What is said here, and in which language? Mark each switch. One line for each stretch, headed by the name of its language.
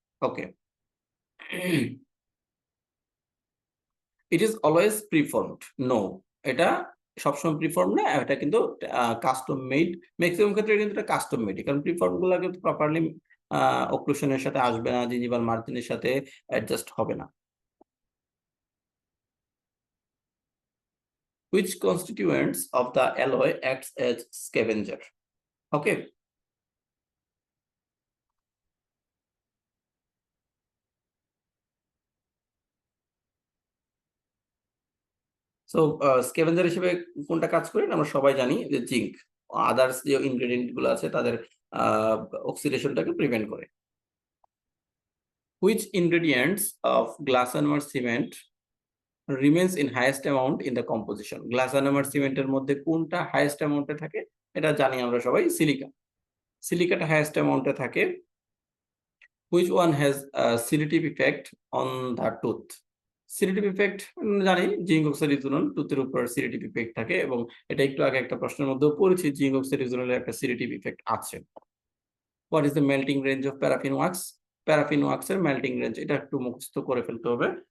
English: Okay, it is always preformed. No,
Bangla: এটা সবসময় প্রিফর্ম না, এটা কিন্তু কাস্টম মেড। ম্যাক্সিমাম ক্ষেত্রে কিন্তু এটা কাস্টম মেড, কারণ প্রিফর্ম গুলো কিন্তু প্রপারলি ওক্লুশনের সাথে আসবে না, জিঞ্জিভাল মার্জিনের সাথে অ্যাডজাস্ট হবে না।
English: Which constituents of the alloy acts as scavenger? Okay.
Bangla: So scavenger হিসেবে কোনটা কাজ করে আমরা সবাই জানি যে জিঙ্ক। আদার্স যে ইনগ্রেডিয়েন্ট গুলো আছে তাদের অক্সিডেশনটাকে প্রিভেন্ট করে।
English: Which ingredients of glass ionomer cement remains in highest amount in the composition?
Bangla: Glass ionomer সিমেন্টের মধ্যে কোনটা হাইয়েস্ট অ্যামাউন্টে থাকে? এটা জানি আমরা সবাই, সিলিকা। সিলিকাটা হাইয়েস্ট অ্যামাউন্টে থাকে।
English: Which one has a sedative effect on the tooth?
Bangla: Sedative effect জানি, জিঙ্ক অক্সাইড ইথেনল টুথের উপর সেডেটিভ ইফেক্ট থাকে, এবং এটা একটু আগে একটা প্রশ্নের মধ্যেও পড়েছি, জিঙ্ক অক্সাইড ইথেনলের একটা সেডেটিভ ইফেক্ট আছে।
English: What is the melting range of paraffin wax?
Bangla: Paraffin wax এর মেল্টিং রেঞ্জ এটা একটু মুখস্থ করে ফেলতে হবে।